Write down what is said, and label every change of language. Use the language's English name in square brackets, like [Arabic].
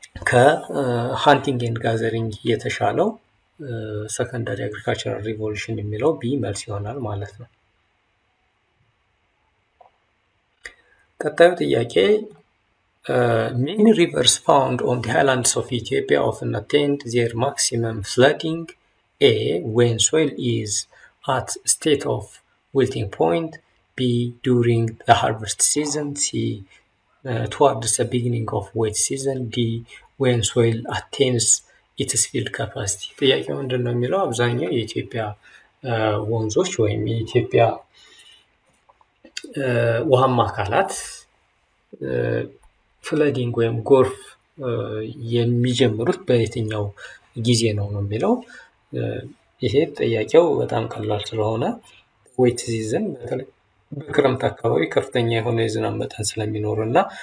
[Amharic] ከሃንቲንግ ኤንድ ጋዘሪንግ የተሻለው ሰከንደሪ አግሪካልቸራል ሪቮሉሽን የሚለው ቢ መልስ ይሆናል ማለት ነው። ቀጣዩ ጥያቄ [English] many rivers found on the highlands of Ethiopia often attained their maximum flooding A. when soil is at state of wilting point, B. during the harvest season, C. towards the beginning of wet season, D. when soil attains its field capacity። [Amharic] ጥያቄው ምንድን ነው የሚለው አብዛኛው የኢትዮጵያ ወንዞች ወይም የኢትዮጵያ ውሃማ አካላት ፍለዲንግ ወይም ጎርፍ የሚጀምሩት በየትኛው ጊዜ ነው የሚለው። ይሄ ጥያቄው በጣም ቀላል ስለሆነ ዌት ሲዝን በተለይ በክረምት አካባቢ ከፍተኛ የሆነ የዝናብ መጠን ስለሚኖር እና